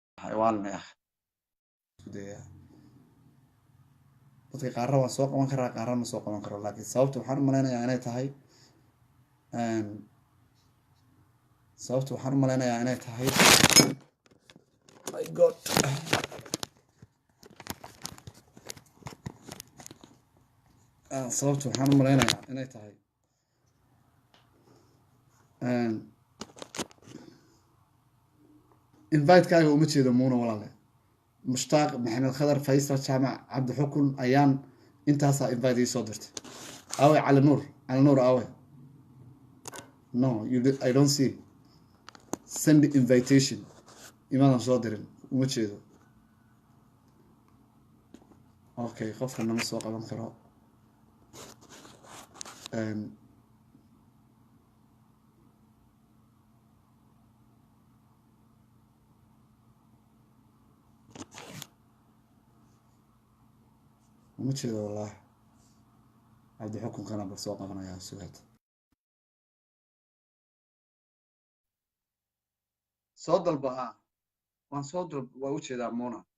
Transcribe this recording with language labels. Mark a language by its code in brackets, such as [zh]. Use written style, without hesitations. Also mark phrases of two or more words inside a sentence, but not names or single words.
[ar] حيوان يا أخي [so] dadka qaarna waan soo qaban karaa qaarna ma soo qaban karo laakiin sababta waxaan u maleynayaa inay tahay [en] my god [so] sababta waxaan u maleynayaa inay tahay invite-kaaga uma jeedo muuna walaale mushtaaq maxamed khadar faysal jaamac cabdi xukun ayaan intaasaa invite ii soo dirtay awe cali nuur awe [en] no I don't see send invitation [so] imaadan soo dirin uma jeedo okay qofka nama soo qaban karo uma jeedo wallahi cabdi xukunkana bal soo qabanayaa sugaad soo dalba waan soo dalb waa u jeedaa muna